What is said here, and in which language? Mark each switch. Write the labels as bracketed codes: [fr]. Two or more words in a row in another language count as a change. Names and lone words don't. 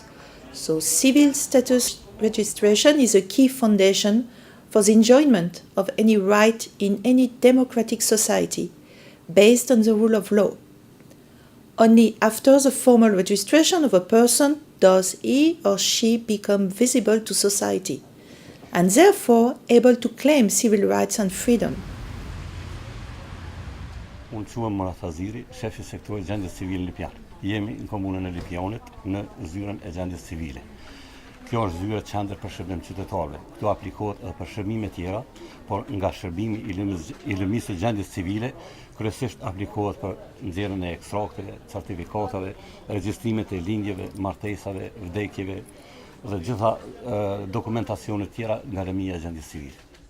[en] So civil status registration is a key foundation for the enjoyment of any right in any democratic society based on the rule of law. Only after the formal registration of a person does he or she become visible to society and therefore able to claim civil rights and freedom. [sq] Unë quhem Murataziri, shefi sektorit gjendjes civile Lipjan. Jemi në komunën e Lipjanit në zyrën e gjendjes civile. Kjo është zyra qendër për shërbim qytetarëve. Këtu aplikohet edhe për shërbime tjera, por nga shërbimi i lëmisë së gjendjes civile, kryesisht aplikohet për nxjerrjen e ekstrakteve, certifikatave, regjistrimet e lindjeve, martesave, vdekjeve dhe gjitha dokumentacionet tjera nga lëmia e gjendjes civile.